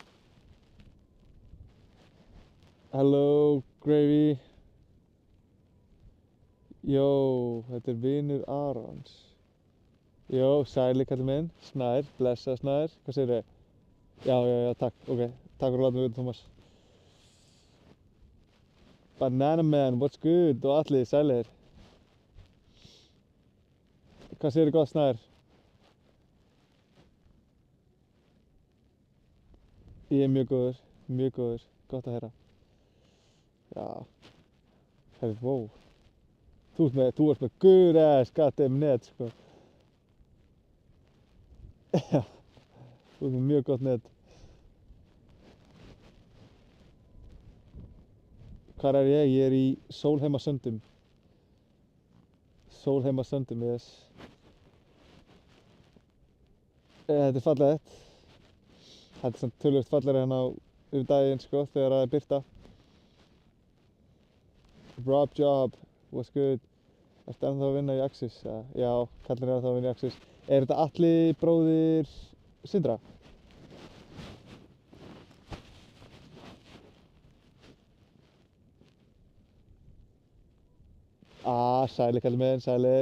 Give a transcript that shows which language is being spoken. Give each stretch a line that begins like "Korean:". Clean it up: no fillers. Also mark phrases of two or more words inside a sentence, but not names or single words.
English: Hello, Gravy.
Icelandic: Jó, þetta er vinur Arons. Jó, sæli kallinn minn, Snær, blessa Snær. Hvað segirðu? Já, takk, ok. Takk fyrir að láta mig vita, Thomas.
English: Banana Man, what's good?
Icelandic: Og allir, sælir. Hvað segirðu gott, Snær? Ég er mjög góður, gott að heyra. Já, herri, wow. Þú ert með
English: good ass goddamn
Icelandic: net, sko. Já, þú ert með mjög gott net. Hvar er ég? Ég er í Sólheimasöndum. Sólheimasöndum, yes. Þetta er fallegt. Þetta er samt töluvert fallegri hérna yfir daginn, sko, þegar það er birta.
English: Rob Job, what's good?
Icelandic: Ertu ennþá að vinna í Axis? Já, kallinn er ennþá að vinna í Axis. Er þetta Atli bróðir Sindra? Sælir kallinn minn, sælir.